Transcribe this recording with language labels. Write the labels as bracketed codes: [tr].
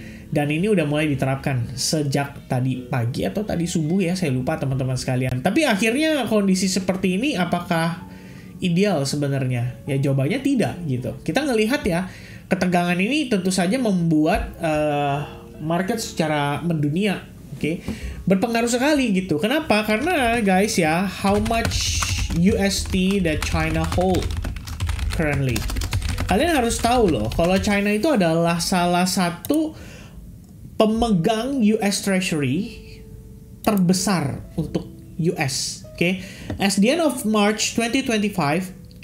[id] Dan ini udah mulai diterapkan sejak tadi pagi atau tadi subuh ya, saya lupa teman-teman sekalian. Tapi akhirnya kondisi seperti ini apakah ideal sebenarnya? Ya jawabannya tidak gitu. Kita ngelihat ya, ketegangan ini tentu saja membuat market secara mendunia, berpengaruh sekali gitu. Kenapa? [en] Karena guys ya, how much USD that China hold currently. [id] Kalian harus tahu loh, kalau China itu adalah salah satu pemegang US Treasury terbesar untuk US. [en] As the end of March 2025,